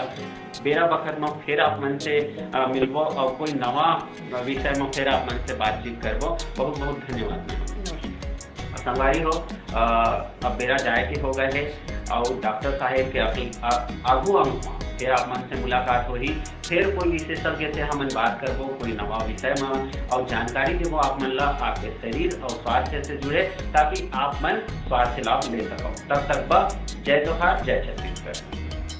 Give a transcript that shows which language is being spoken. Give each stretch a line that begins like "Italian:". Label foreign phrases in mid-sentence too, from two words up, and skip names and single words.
Chhattisgarhi: बेरा वक्त में फिर आप मन से मिलबो और कोई नवा विषय में फिर आप मन से बातचीत करबो। बहुत बहुत धन्यवाद। संगवारी हो अब बेरा जाए के हो गए है और डॉक्टर साहेब के अपनी आगू अंग फिर आप मन से मुलाकात होगी, फिर कोई विशेषज्ञ से हम बात करबो कोई नवा विषय में और जानकारी देवो आप मन ला आपके शरीर और स्वास्थ्य से जुड़े, ताकि आप मन स्वास्थ्य लाभ ले सको। तब तक जय जोहार, जय छत्तीसगढ़।